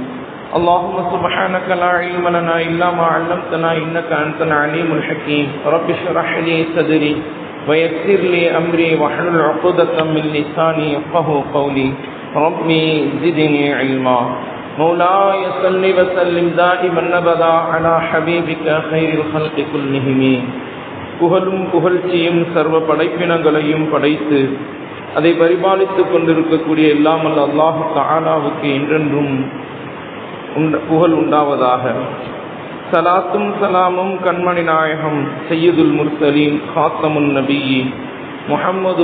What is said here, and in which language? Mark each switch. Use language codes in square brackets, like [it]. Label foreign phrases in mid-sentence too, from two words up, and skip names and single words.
[ar] اللهم سبحانك لا علم لنا إلا ما علمتنا إنك أنت العليم الحكيم. رب اشرح لي صدري ويسر لي أمري واحلل عقدة من لساني يفقهوا قولي. ربي زدني علما. مولاي صل وسلم دائما أبدا على حبيبك خير الخلق كلهم. [ta] புகழும் புகழ்ச்சியும் சர்வ படைப்பினங்களையும் படைத்து அதை பரிபாலித்துக் கொண்டிருக்கக்கூடிய எல்லாமல் அல்லாஹ் தஆலாவுக்கு என்றென்றும் புகழ் உண்டாவதாக. சலாத்தும் சலாமும் கண்மணி நாயகம் [ar] سيد المرسلين خاتم النبيين [ta] முஹம்மது